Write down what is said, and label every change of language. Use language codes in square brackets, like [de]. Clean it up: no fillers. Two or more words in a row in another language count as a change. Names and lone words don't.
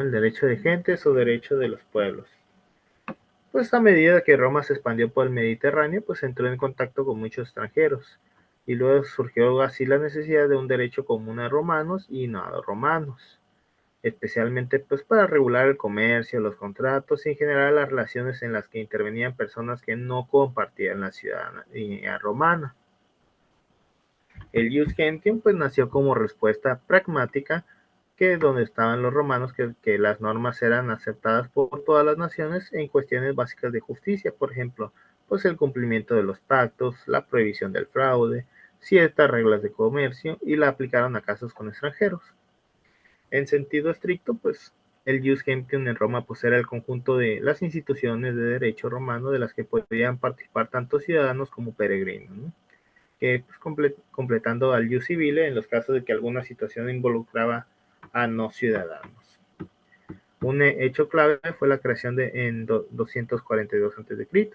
[es] El derecho de gentes o derecho de los pueblos. Pues a medida que Roma se expandió por el Mediterráneo, pues entró en contacto con muchos extranjeros y luego surgió así la necesidad de un derecho común a romanos y no a romanos, especialmente pues para regular el comercio, los contratos y en general las relaciones en las que intervenían personas que no compartían la ciudadanía romana. El [la] jus gentium [es] pues nació como respuesta pragmática que donde estaban los romanos que las normas eran aceptadas por todas las naciones en cuestiones básicas de justicia, por ejemplo, pues el cumplimiento de los pactos, la prohibición del fraude, ciertas reglas de comercio y la aplicaron a casos con extranjeros. En sentido estricto, pues el [la] jus gentium [es] en Roma pues era el conjunto de las instituciones de derecho romano de las que podían participar tanto ciudadanos como peregrinos, ¿no? Que pues, completando al [la] jus civile [es] en los casos de que alguna situación involucraba a no ciudadanos. Un hecho clave fue la creación en 242 a.C.